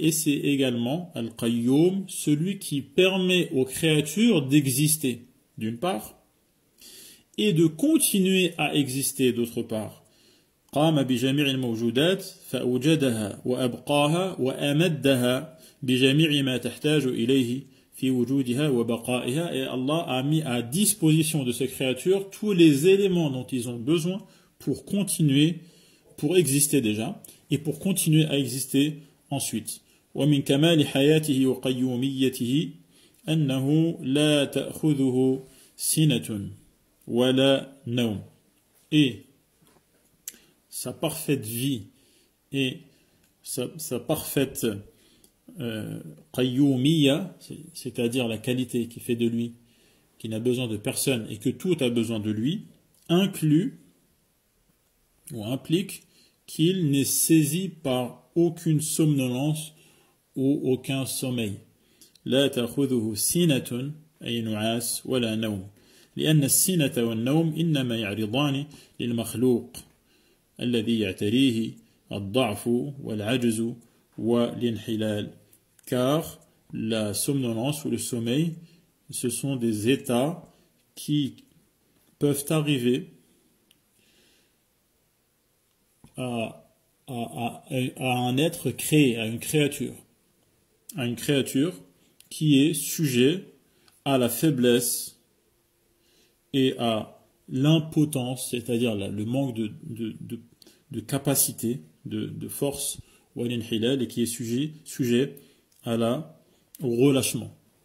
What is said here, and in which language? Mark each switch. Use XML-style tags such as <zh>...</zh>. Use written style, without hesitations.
<fr>Et c'est également Al-Qayyum, celui qui permet aux créatures d'exister d'une part et de continuer à exister d'autre part.</fr> <ar>قام بجميع الموجودات فأوجدها وأبقاها وأمدها بجميع ما تحتاج إليه في وجودها وبقائها.</ar> <fr>Et Allah a mis à disposition de ces créatures tous les éléments dont ils ont besoin pour continuer, pour exister déjà, et pour continuer à exister ensuite.</fr> <ar>ومن كمال حياته وقيوميته أنه لا تأخذه سنة ولا نوم.</ar> <fr>Et sa parfaite vie et sa parfaite qayyumiyya, c'est-à-dire la qualité qui fait de lui, qui n'a besoin de personne et que tout a besoin de lui, inclut ou implique qu'il n'est saisi par aucune somnolence ou aucun sommeil.</fr> <ar>لا تأخذه سنة أي نعاس ولا نوم لأن السنة والنوم إنما يعرضان للمخلوق الذي يعتريه الضعف والعجز والانحلال.</ar> <fr>Car la somnolence ou le sommeil, ce sont des états qui peuvent arriver à un être créé, à une créature qui est sujet à la faiblesse et à l'impotence, c'est-à-dire le manque de capacité, de force, et qui est sujet au relâchement.</fr>